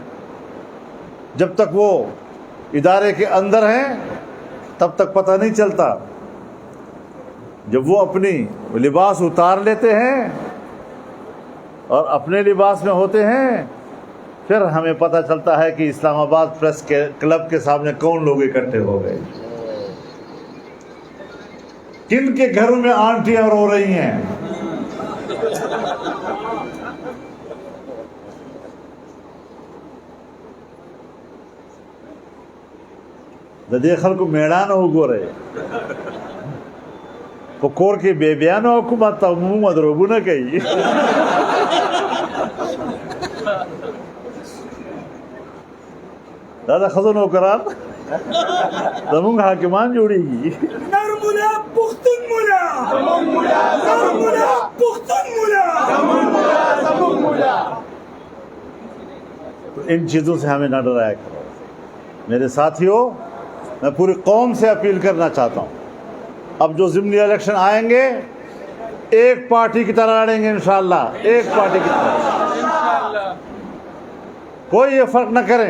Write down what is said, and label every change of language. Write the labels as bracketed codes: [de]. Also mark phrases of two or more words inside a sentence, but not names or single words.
[ur] جب تک وہ ادارے کے اندر ہیں تب تک پتہ نہیں چلتا، جب وہ اپنی لباس اتار لیتے ہیں اور اپنے لباس میں ہوتے ہیں پھر ہمیں پتہ چلتا ہے کہ اسلام آباد پریس کے کلب کے سامنے کون لوگ اکٹھے ہو گئے، کن کے گھروں میں آنٹیاں رو رہی ہیں۔ [ps] ددے خلکو میڑان وګورئ، په کور کې بیبیانو حکومت ته مو مدروبونه کوي۔ دا د ښځو نوکران زمونږ حاکمان جوړېږي۔ نر ملا پختون ملا، نر ملا پختون ملا۔ [ur] تو ان چیزوں سے ہمیں نہ ڈرایا کرو۔ میرے ساتھیوں، میں پوری قوم سے اپیل کرنا چاہتا ہوں، اب جو ضمنی الیکشن آئیں گے ایک پارٹی کی طرح لڑیں گے [ar] انشاءاللہ، [ur] ایک پارٹی کی طرح، کوئی یہ فرق نہ کریں۔